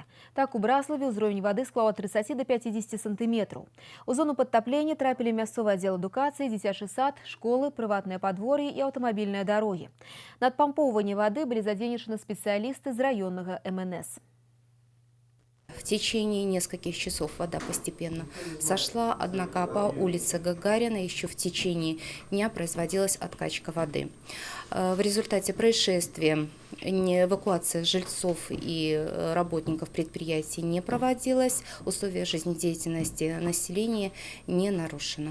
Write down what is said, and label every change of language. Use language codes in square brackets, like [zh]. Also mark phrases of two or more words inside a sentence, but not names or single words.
[be] Так, у Браславе ўзровень вады склаў ад 30 до 50 сантыметраў. У зону падтаплення трапілі мясцовы аддзел адукацыі, дзіцячы сад, школы, прыватныя падвор'і і аўтамабільныя дарогі. На адпампоўванне вады былі задзейнічаны спецыялісты з раённага МНС. [ru] В течение нескольких часов вода постепенно сошла, однако по улице Гагарина еще в течение дня производилась откачка воды. В результате происшествия эвакуация жильцов и работников предприятий не проводилась, условия жизнедеятельности населения не нарушены.